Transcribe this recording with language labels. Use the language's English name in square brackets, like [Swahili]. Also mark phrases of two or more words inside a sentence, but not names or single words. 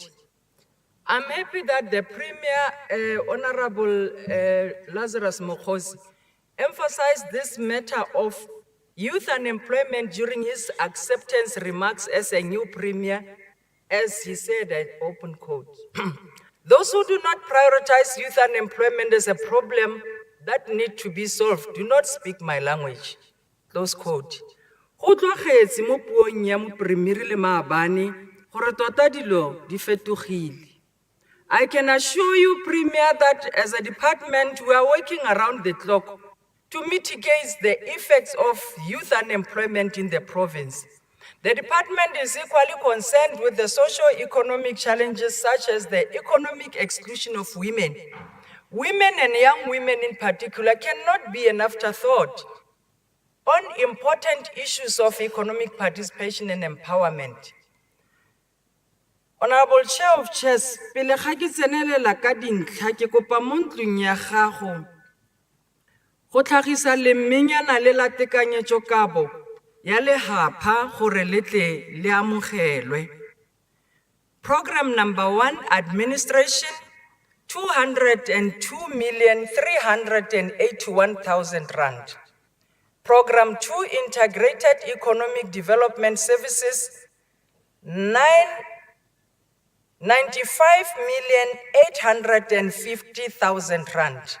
[English] I'm happy that the Premier, Honorable Lazarus Mokhosi, emphasized this matter of youth unemployment during his acceptance remarks as a new Premier, as he said, I open quote. Those who do not prioritize youth unemployment as a problem that need to be solved do not speak my language, close quote. [Tswana] Go tlogetse mo puong ya mo Premier le Maabane gore tota dilo di fetogile. [English] I can assure you, Premier, that as a department, we are working around the clock to mitigate the effects of youth unemployment in the province. The department is equally concerned with the socio-economic challenges such as the economic exclusion of women. Women and young women in particular cannot be an afterthought on important issues of economic participation and empowerment. Honorable Chair of Chairs, [Tswana] pele ga ke tsenelela ka dintlha ke kopa mo ntlong ya gago go tlhagisa lemenyana le la tekanyetsokabo ya lehapha gore le tle le amogelwe. [English] Program number 1, Administration, 202,381,000 rand. Program 2, Integrated Economic Development Services, 95,850,000 rand.